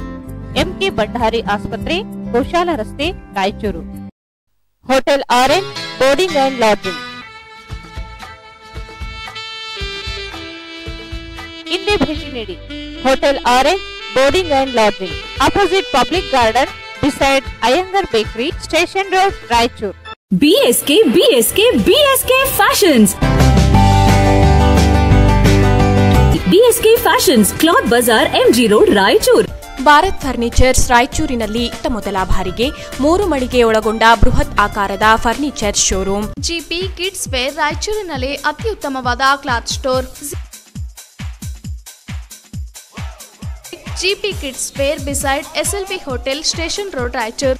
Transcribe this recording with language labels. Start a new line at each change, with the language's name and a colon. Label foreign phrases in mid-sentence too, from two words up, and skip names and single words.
Kannada: ಎಂಕೆ ಭಂಡಾರಿ ಆಸ್ಪತ್ರೆ, ಗೋಶಾಲ ರಸ್ತೆ, ರಾಯಚೂರು. ಹೋಟೆಲ್ ಆರೆಂಜ್ ಬೋರ್ಡಿಂಗ್ ಅಂಡ್ ಲಾಡ್ಜಿಂಗ್. ಇಂದೇ ಭೇಟಿ ನೀಡಿ.
English: Hotel Orange Boarding and Lodging, opposite public garden, beside Iyengar Bakery, Station Road, Raichur. BSK Fashions. BSK Fashions, Cloth Bazaar, MG Road, Raichur.
Kannada: ಭಾರತ್ ಫರ್ನಿಚರ್ಸ್ ರಾಯಚೂರಿನಲ್ಲಿ ಮೊದಲ ಬಾರಿಗೆ 3 ಮಳಿಗೆ ಒಳಗೊಂಡ ಬೃಹತ್ ಆಕಾರದ
English: furniture showroom.
Kannada: ಜಿಪಿ ಕಿಡ್ಸ್ ವೇರ್ ರಾಯಚೂರಿನಲ್ಲಿ ಅತ್ಯುತ್ತಮವಾದ
English: cloth store. GP Kids Wear beside SLV Hotel, Station Road, Raichur.